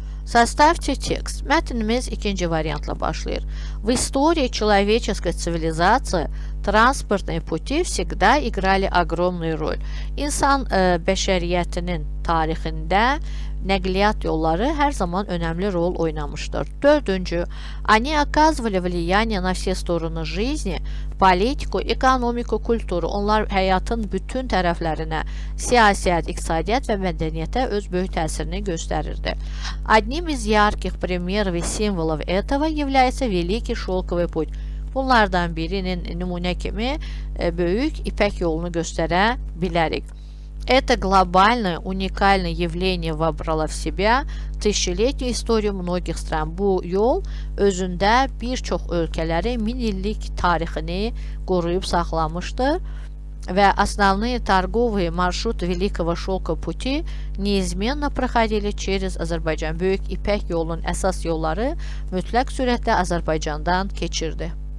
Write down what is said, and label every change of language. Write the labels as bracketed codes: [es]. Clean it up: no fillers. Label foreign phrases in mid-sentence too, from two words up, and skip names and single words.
[ru] Составьте текст. [az] Mətnimiz ikinci variantla başlayır. [ru] В истории человеческой цивилизации транспортные пути всегда играли огромную роль. [az] İnsan bəşəriyyətinin tarixində nəqliyyat yolları hər zaman önəmli rol oynamışdır. Dördüncü, [ru] они оказывали влияние на все стороны жизни, politiku, экономику, культуру. [az] Onlar həyatın bütün tərəflərinə, siyasət, iqtisadiyyat və mədəniyyətə öz böyük təsirini göstərirdi. [ru] Одним из ярких примеров и символов этого является Великий Şolkovый путь. [az] Bunlardan birinin nümunə kimi böyük İpək yolunu göstərə bilərik. [ru] Это глобальное, уникальное явление вобрало в себя тысячелетнюю историю многих стран. [az] Bu yol özündə bir çox ölkələri min illik tarixini qoruyub saxlamışdır və [ru] основные торговые маршруты Великого Şolkov пути неизменно проходили через [az] Azərbaycan. Böyük İpək yolunun əsas yolları mütləq sürətlə Azərbaycandan keçirdi.